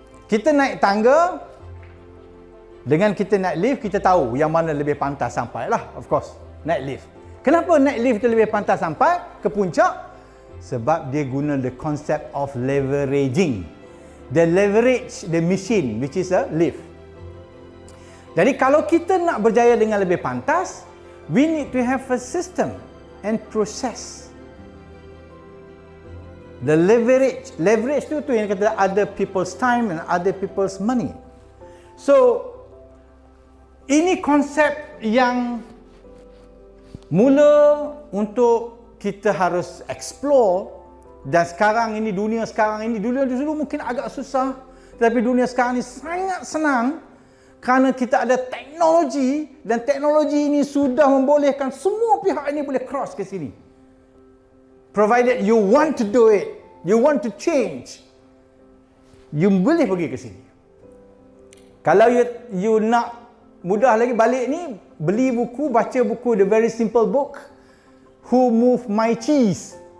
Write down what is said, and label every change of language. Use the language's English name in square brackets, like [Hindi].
[Malay] Kita naik tangga, dengan kita naik lift, kita tahu yang mana lebih pantas sampai lah, of course, naik lift. Kenapa naik lift tu lebih pantas sampai ke puncak? Sebab dia guna [English] the concept of leveraging. They leverage the machine, which is a lift. [Malay] Jadi kalau kita nak berjaya dengan lebih pantas, [English] we need to have a system and process. The leverage [Malay] tu yang kata [English] other people's time and other people's money. [Malay] So, ini konsep yang mula untuk kita harus explore, dan sekarang ini, dunia dulu mungkin agak susah, tetapi dunia sekarang ini sangat senang kerana kita ada teknologi, dan teknologi ini sudah membolehkan semua pihak ini boleh cross ke sini. [English] Provided you want to do it, you want to change, you [Malay] boleh pergi ke sini. Kalau you nak mudah lagi, balik ni, beli buku, baca buku, [English] the very simple book, [Malay] Who Moved My Cheese.